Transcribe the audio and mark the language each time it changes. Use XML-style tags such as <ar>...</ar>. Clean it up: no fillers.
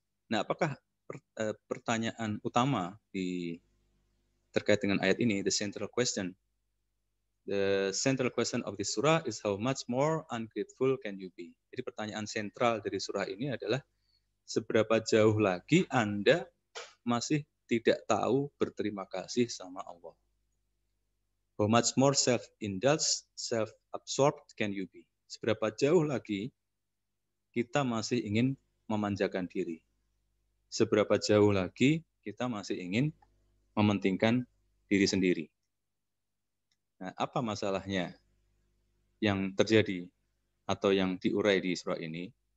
<id>Nah, apakah pertanyaan utama terkait dengan ayat ini,</id> <en>the central question of this surah is how much more ungrateful can you be?</en> <id>Jadi pertanyaan sentral dari surah ini adalah seberapa jauh lagi Anda masih tidak tahu berterima kasih sama Allah.</id> <en>How much more self-indulged, self-absorbed can you be?</en> <id>Seberapa jauh lagi kita masih ingin memanjakan diri? Seberapa jauh lagi kita masih ingin mementingkan diri sendiri? Nah, apa masalahnya yang terjadi atau yang diurai di surah ini?</id>